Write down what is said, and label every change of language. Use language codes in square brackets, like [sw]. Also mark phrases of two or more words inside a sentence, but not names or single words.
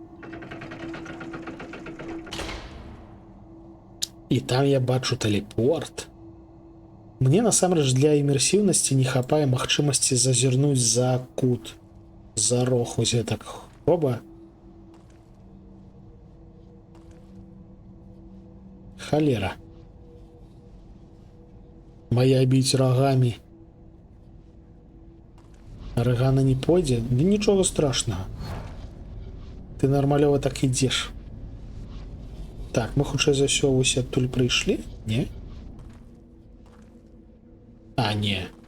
[be] І там я бачу тэлепорт. Мне насамрэч для імерсіўнасці не хапае магчымасці зазірнуць за кут, за рог, ось гэтак. [ru] Оба. Холера. Моя бить рогами. [be] Арыгана не пойдзе? Да нічога страшного. Ты нормалёва так ідзеш. Так, мы хутчэй за ўсё вось адтуль прыйшлі? Не? А, не.